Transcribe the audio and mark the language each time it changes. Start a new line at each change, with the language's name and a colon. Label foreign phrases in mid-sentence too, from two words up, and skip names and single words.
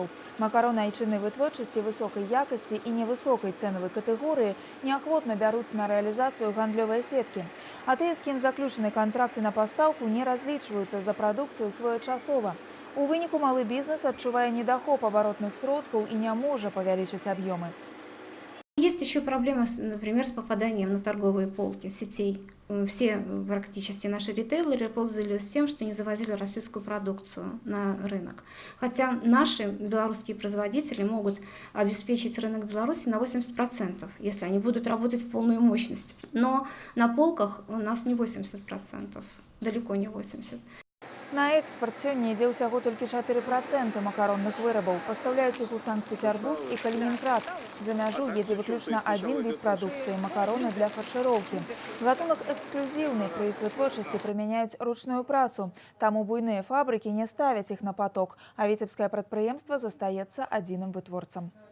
Belarusian: Макароны айчыннай вытворчасці высокай якасці і невысокай цэнавай катэгорыі неахвотна бяруць на рэалізацыю гандлёвыя сеткі. А тыя, з кім заключаны кантракты на пастаўку, не разлічваюцца за прадукцыю своечасова. У выніку малы бізнес адчувае недахоп абаротных сродкаў і не можа павялічыць аб'ёмы.
Russian: Есть еще проблема, например, с попаданием на торговые полки сетей. Все практически наши ритейлеры пользовались тем, что не завозили российскую продукцию на рынок. Хотя наши белорусские производители могут обеспечить рынок Беларуси на 80%, если они будут работать в полную мощность. Но на полках у нас не 80%, далеко не 80%.
Belarusian: На экспорт сёння ідзе ўсяго толькі 4% макаронных вырабаў. Пастаўляюць іх у Санкт-Петербург і Калининград. За мяжу едзе выключна адзін від прадукцыі – макароны для фаршыроўкі. Гатунак эксклюзіўны, пры іх вытворчасці прымяняюць ручную працу. Таму буйныя фабрыкі не ставяць іх на поток, а віцебскае прадпрыемства застаецца адзіным вытворцам.